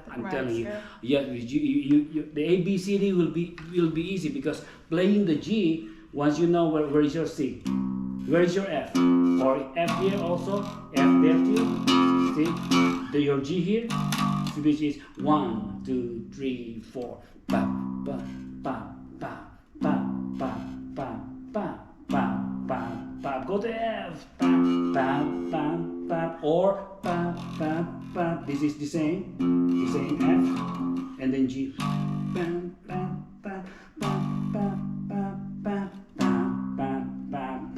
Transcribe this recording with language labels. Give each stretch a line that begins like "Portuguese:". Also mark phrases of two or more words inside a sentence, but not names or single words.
English: I'm telling you, yeah, you the ABCD will be easy because playing the G, once you know where is your C, where is your F, or F here also, F there too. See, your G here. which is 1, 2, 3, 4. Ba ba ba ba ba ba ba ba ba ba ba. Go to F. Ba ba ba ba. Or ba ba ba. This is the same F, and then G. Ba ba ba ba ba ba ba ba ba ba.